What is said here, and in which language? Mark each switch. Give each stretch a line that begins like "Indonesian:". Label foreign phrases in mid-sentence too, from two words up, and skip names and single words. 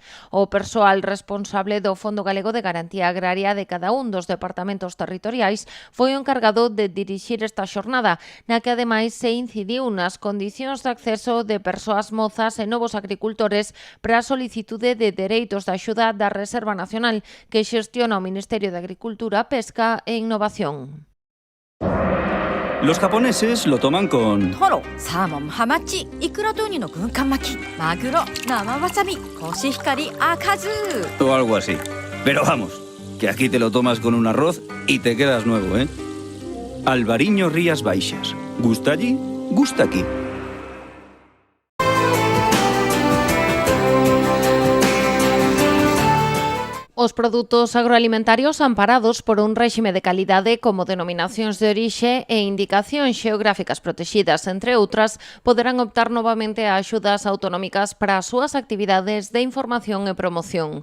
Galician: O persoal responsable do Fondo Galego de Garantía Agraria de cada un dos departamentos territoriais foi o encargado de dirixir esta xornada, na que ademais se incidiu nas condicións de acceso de persoas mozas e novos agricultores para a solicitude de dereitos de axuda da Reserva Nacional que xestiona o Ministerio de Agricultura, Pesca e Innovación.
Spanish: Los japoneses lo toman con...
Japanese: トロ、サーモン、ハマチ、イクラとウニの軍艦巻き、マグロ、生わさび、コシヒカリ、赤酢
Spanish: o algo así. Pero vamos, que aquí te lo tomas con un arroz y te quedas nuevo, ¿eh? Albariño Rías Baixas. ¿Gusta allí? Gusta aquí.
Galician: Os produtos agroalimentarios amparados por un réxime de calidade como denominacións de orixe e indicacións xeográficas protexidas, entre outras, poderán optar novamente a axudas autonómicas para as súas actividades de información e promoción.